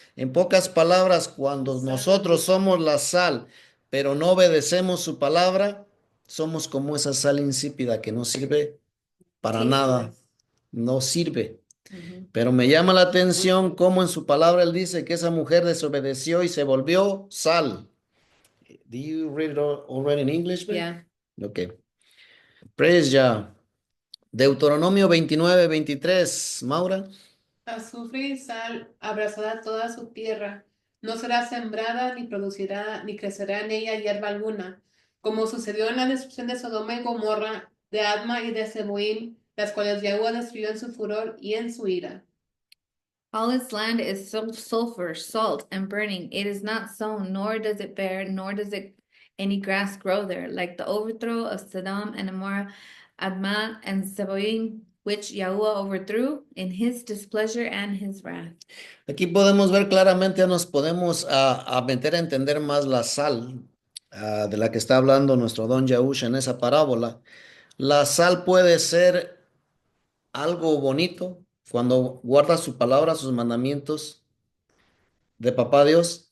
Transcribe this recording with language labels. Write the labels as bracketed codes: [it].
[es] En pocas palabras, cuando nosotros somos la sal, pero no obedecemos su palabra, somos como esa sal insípida que no sirve para nada, no sirve. Pero me llama la atención cómo en su palabra él dice que esa mujer desobedeció y se volvió sal. [en] Do you read it already in English, babe? Yeah. Okay. Praise Yah. [es] Deuteronomio 29:23, [en] Maura. [es] Azufre y sal abrazará toda su tierra. No será sembrada, ni producirá, ni crecerá en ella hierba alguna, como sucedió en la destrucción de Sodoma y Gomorra, de Adma y de Zeboim, las cuales Yahweh destruyó en su furor y en su ira. [en] All its land is sulfur, salt, and burning. It is not sown, nor does it bear, nor does it any grass grow there, like the overthrow of Sodom and Amorah, Admah and Zeboim, which Yahuwah overthrew in his displeasure and his wrath. [es] Aquí podemos ver claramente, nos podemos a meter a entender más la sal de la que está hablando nuestro don Yahusha en esa parábola. La sal puede ser algo bonito cuando guardas su palabra, sus mandamientos de papá Dios.